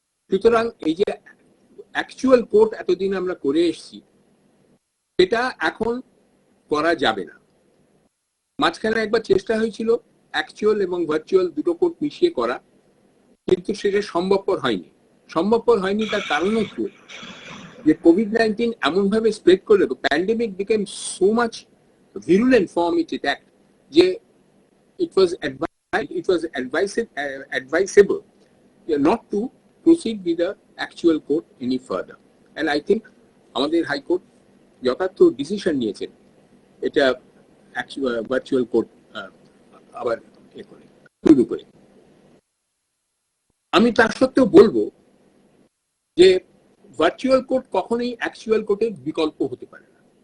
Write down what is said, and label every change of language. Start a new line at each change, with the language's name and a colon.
Bangla: সুতরাং এই যে অ্যাকচুয়াল কোর্ট এতদিন আমরা করে এসেছি, সেটা এখন করা যাবে না। মাঝখানে একবার চেষ্টা হয়েছিল অ্যাকচুয়াল এবং ভার্চুয়াল দুটো কোর্ট মিশিয়ে করা, কিন্তু সেটা সম্ভবপর হয়নি। তার কারণ হচ্ছে যে কোভিড-19 এমন ভাবে স্প্রেড করলো,
English: Pandemic became so much virulent form it attacked, যে it was advisable not to proceed with the actual court any further. And I think
Bangla: আমাদের হাইকোর্ট যথার্থ ডিসিশন নিয়েছেন এটা ভার্চুয়াল কোর্ট আবার শুরু করে। আমি তার সত্ত্বেও বলবো যে ভার্চুয়াল কোর্ট কখনোই অ্যাকচুয়াল কোর্টের বিকল্প হতে পারে না।